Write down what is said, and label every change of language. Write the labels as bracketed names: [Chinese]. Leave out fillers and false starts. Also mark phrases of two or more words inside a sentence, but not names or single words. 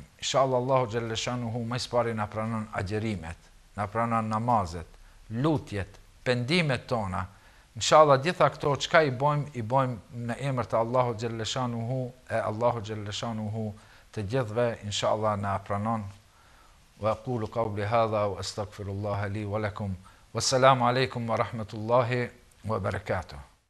[Albanian] Inshallah Allahu Gjelleshanuhu më së pari na pranon agjerimet, na pranon namazet, lutjet, pendimet tona. Inshallah gjitha këto çka i bojmë në emër të Allahu Gjelleshanuhu, e Allahu Gjelleshanuhu të gjithëve inshallah na pranon. [Arabic] وأقول قولي هذا وأستغفر الله لي ولكم. والسلام عليكم ورحمة الله وبركاته.